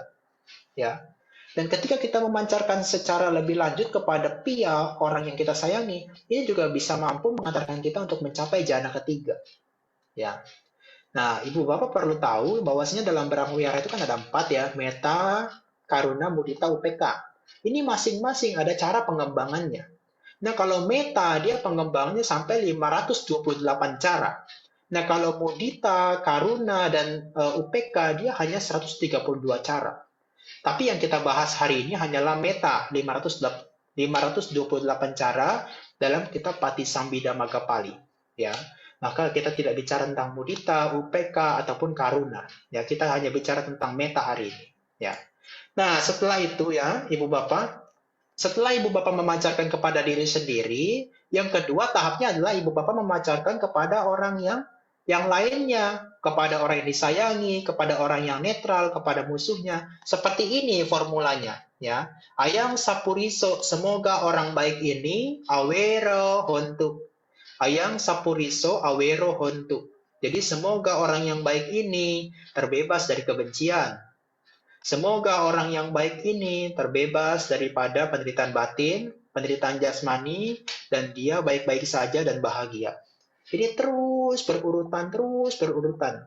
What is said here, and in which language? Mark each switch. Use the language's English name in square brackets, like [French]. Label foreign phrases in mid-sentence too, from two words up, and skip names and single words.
[Indonesian] Ya. Dan ketika kita memancarkan secara lebih lanjut kepada pia, orang yang kita sayangi, ini juga bisa mampu mengantarkan kita untuk mencapai jana ketiga. Ya. Nah, Ibu Bapak perlu tahu bahwasanya dalam Brahmawihara itu kan ada 4 ya, meta, karuna, mudita, upeka. Ini masing-masing ada cara pengembangannya. Nah, kalau meta dia pengembangannya sampai 528 cara. Nah, kalau mudita, karuna, dan upeka dia hanya 132 cara. Tapi yang kita bahas hari ini hanyalah meta 528 cara dalam kitab Patisambhida Maggapali. Ya, maka kita tidak bicara tentang mudita, upeka ataupun karuna. Ya, kita hanya bicara tentang meta hari ini. Ya. Nah, setelah itu ya, Ibu Bapak, setelah Ibu Bapak memancarkan kepada diri sendiri, yang kedua tahapnya adalah Ibu Bapak memancarkan kepada orang yang lainnya, kepada orang yang disayangi, kepada orang yang netral, kepada musuhnya. Seperti ini formulanya, ya. [Pali] Ayang sapuriso, [Indonesian] semoga orang baik ini [Pali] awero hontu. Ayang sapuriso awero hontu. [Indonesian] Jadi semoga orang yang baik ini terbebas dari kebencian. Semoga orang yang baik ini terbebas daripada penderitaan batin, penderitaan jasmani, dan dia baik-baik saja dan bahagia. Jadi terus berurutan.